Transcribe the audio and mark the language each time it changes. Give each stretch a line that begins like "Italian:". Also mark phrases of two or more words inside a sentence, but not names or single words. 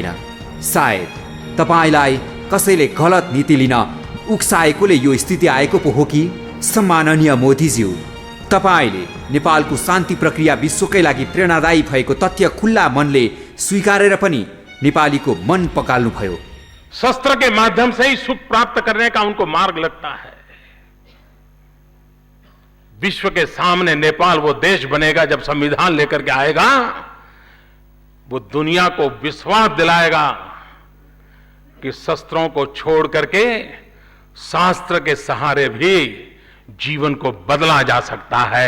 Nepali: सायद तपाईलाई कसैले गलत नीति लिन उक्साएकोले यो स्थिति आएको पो हो कि। सम्माननीय मोदीज्यू, तपाईले नेपालको शान्ति प्रक्रिया विश्वकै लागि प्रेरणादायी भएको तथ्य खुल्ला मनले स्वीकारेर पनि नेपालीको मन पकाल्नु भयो।
Hindi: शस्त्र के माध्यम से ही सुख प्राप्त करने का उनको मार्ग लगता है। विश्व के सामने नेपाल वो देश बनेगा जब संविधान लेकर के आएगा, वो दुनिया को विश्वास दिलाएगा कि शस्त्रों को छोड़ करके शास्त्र के सहारे भी जीवन को बदला जा सकता है।